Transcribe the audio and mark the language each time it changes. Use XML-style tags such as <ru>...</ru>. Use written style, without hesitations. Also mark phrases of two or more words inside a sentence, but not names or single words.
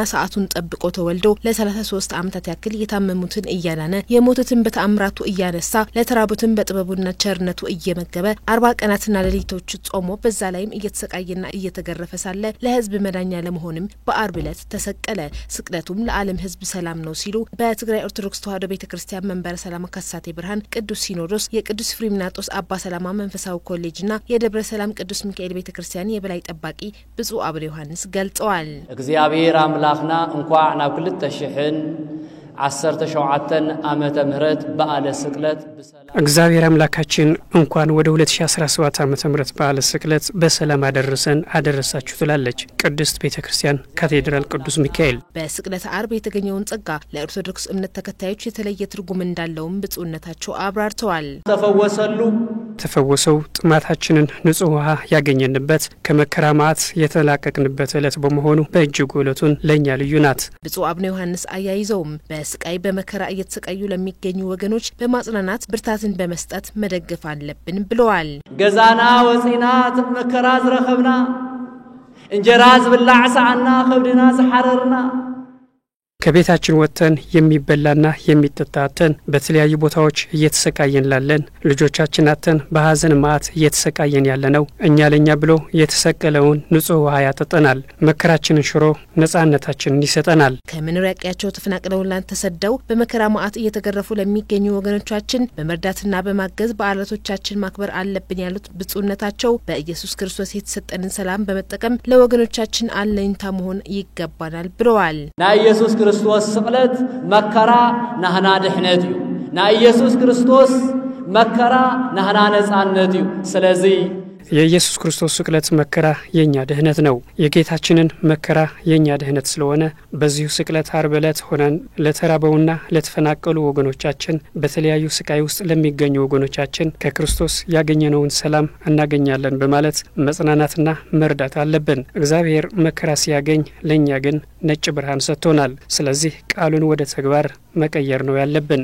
<am>ሰዓቱን ጠብቆ ተወልዶ ለ33 ዓመታት ያክል የታመሙትን እያዳነ የሞቱትን በተአምራቱ እያነሳ ለተራቡትን በጥበቡና ቸርነቱ እየመገበ 40 ቀናትና ሌሊቶች ጾሞ በዛ ላይም እየተሰቃየና እየተገረፈ ሳለ ለሕዝብ መዳኛ ለመሆንም በአርብ ዕለት ተሰቀለ። ስቅለቱም ለዓለም ሕዝብ ሰላም ነው ሲሉ በትግራይ ኦርቶዶክስ ተዋሕዶ ቤተክርስቲያን መንበረ ሰላም ካሳቴ ብርሃን ቅዱስ ሲኖዶስ የቅዱስ ፍሪምናጦስ አባ ሰላማ መንፈሳዊ ኮሌጅና የደብረ ሰላም ቅዱስ ሚካኤል ቤተክርስቲያን የበላይ ጠባቂ ብፁዕ አቡነ ዮሐንስ ገልጸዋል።</am> <ti>እግዚአብሔር አምላክና እንኳን ናብ 2017 ዓመተ ምህረት በዓለ ስቅለት</ti> <am>እግዚአብሔር አምላካችን እንኳን ወደ 2017 ዓመተ ምህረት በዓለ ስቅለት በሰላም አደረሳችሁ ትላለች ቅድስት ቤተክርስቲያን ካቴድራል ቅዱስ ሚካኤል። በስቅለት ዓርብ የተገኘውን ጸጋ ለኦርቶዶክስ እምነት ተከታዮች የተለየ ትርጉም እንዳለውም ብፁዕነታቸው አብራርተዋል። ተፈወሰው ጥማታችንን ንጹህ ውሃ ያገኘንበት ከመከራ ማዕት የተላቀቅንበት ዕለት በመሆኑ በእጅጉ ዕለቱን ለኛ ልዩ ናት። ብፁዕ አቡነ ዮሐንስ አያይዘውም በስቃይ በመከራ እየተሰቃዩ ለሚገኙ ወገኖች በማጽናናት ብርታትን በመስጠት መደገፍ አለብን ብለዋል።</am> <ti>ገዛና ወፂና መከራ ዝረኸብና እንጀራ ዝብላዕ ሰዓና ከብድና ዝሐረርና</ti> <am>ከቤታችን ወጥተን የሚበላና የሚጠጣተን በተለያዩ ቦታዎች እየተሰቃየን ላለን ልጆቻችን አተን በሐዘን ማዕት እየተሰቃየን ያለነው እኛ ለኛ ብሎ የተሰቀለውን ንጹህ ውሃ ያጠጣናል። መከራችንን ሽሮ ነጻነታችንን ይሰጠናል። ከመኖሪያ ቀያቸው ተፈናቅለውና ተሰደው በመከራ ማዕት እየተገረፉ ለሚገኙ ወገኖቻችን በመርዳትና በማገዝ በዓላቶቻችን ማክበር አለብን ያሉት ብፁዕነታቸው በኢየሱስ ክርስቶስ የተሰጠንን ሰላም በመጠቀም ለወገኖቻችን አለኝታ መሆን ይገባናል ብለዋል።</am> <ti>ኢየሱስ ክርስቶስ ስቅለት መከራ ናህና ድሕነት እዩ። ኢየሱስ ክርስቶስ መከራ ናህና ነጻነት እዩ። ስለዚህ</ti> <am>የኢየሱስ ክርስቶስ ስቅለት መከራ የኛ ደህነት ነው። የጌታችንን መከራ የኛ ደህነት ስለሆነ በዚሁ ስቅለት ዓርብ ዕለት ሆነን ለተራበውና ለተፈናቀሉ ወገኖቻችን በተለያዩ ስቃይ ውስጥ ለሚገኙ ወገኖቻችን ከክርስቶስ ያገኘነውን ሰላም እናገኛለን በማለት መጽናናትና መርዳት አለብን። እግዚአብሔር መከራ ሲያገኝ ለኛ ግን ነጭ ብርሃን ሰጥቶናል። ስለዚህ ቃሉን ወደ ተግባር መቀየር ነው ያለብን።</am>